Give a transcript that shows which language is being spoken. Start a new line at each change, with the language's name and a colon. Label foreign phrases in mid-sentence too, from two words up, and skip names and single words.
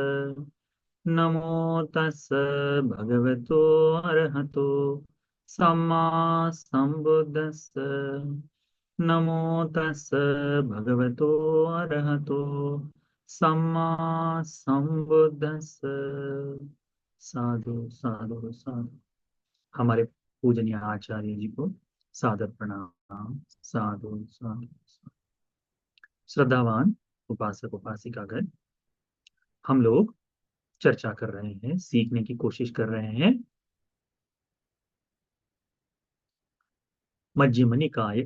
Pali: नमो तस् भगवतो अरहतो सम्मा सम्बुद्दस्स। नमो तस् भगवतो अरहतो सम्मा सम्बुद्दस्स। साधु साधु साधु।
Hindi: हमारे पूजनीय आचार्य जी को सादर प्रणाम।
Pali: साधु साधु साधु।
Hindi: श्रद्धावान उपासक उपासिकागण, हम लोग चर्चा कर रहे हैं, सीखने की कोशिश कर रहे हैं मध्यम निकाय।